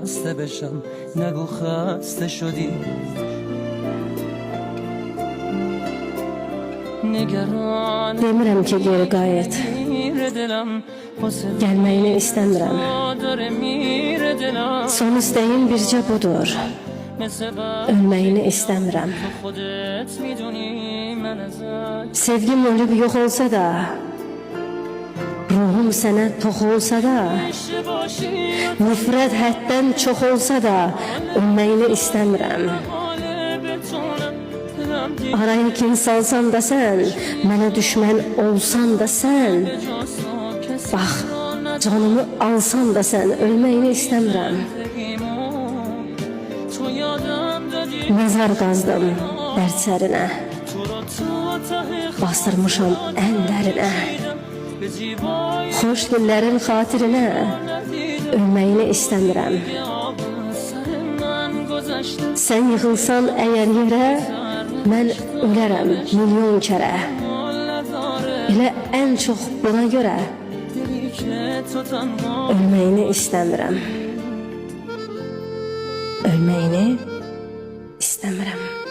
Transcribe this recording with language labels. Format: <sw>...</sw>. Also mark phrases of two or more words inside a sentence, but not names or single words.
<fa>خسته بشم نگو خسته شدی نگران</fa> <az>Demirəm ki, geri qayıt.</az> <fa>دلم</fa> <az>Gəlməyini istəmirəm.</az> <fa>داره میره دلم</fa> <az>Son istəyim bircə budur. Ölməyini istəmirəm.</az> <fa>خودت میدونی من ازت</fa> <az>Sevgim ölüb yox olsa da, ruhum sənə tox olsa da,</az> <fa>باشی</fa> <az>nifrət həddən çox olsa da, ölməyini istəmirəm.</az> <fa>بتونم دلم</fa> <az>Araya kin salsan da sən, mənə düşmən olsan da sən, bax, canımı alsan da sən, ölməyini istəmirəm.</az> <fa>تو یادم دادی</fa> <az>Məzar qazdım dərd sərinə,</az> <fa>تو رو تا ته</fa> <az>bastırmışam ən dərinə.</az> <fa>به زیبایی</fa> <az>Xoş günlərin xatirinə, ölməyini istəmirəm.</az> <fa>سر من گذشته</fa> <az>Sən yıxılsan əgər yerə, mən ölərəm milyon kərə. Elə ən çox buna görə</az> <fa>دلی که تو تنها</fa> <az>ölməyini istəmirəm. Ölməyini istəmirəm.</az>